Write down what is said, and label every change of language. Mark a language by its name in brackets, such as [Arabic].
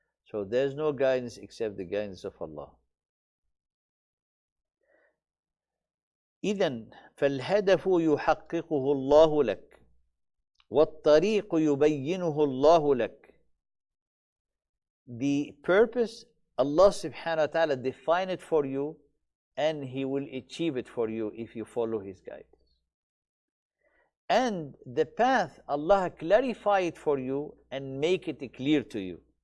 [English] So there's no guidance except the guidance of Allah. [Arabic] إذن فالهدف يحققه الله لك والطريق يبينه الله لك. [English] The purpose, Allah subhanahu wa ta'ala define it for you and He will achieve it for you if you follow His guidance. And the path, Allah clarify it for you and make it clear to you.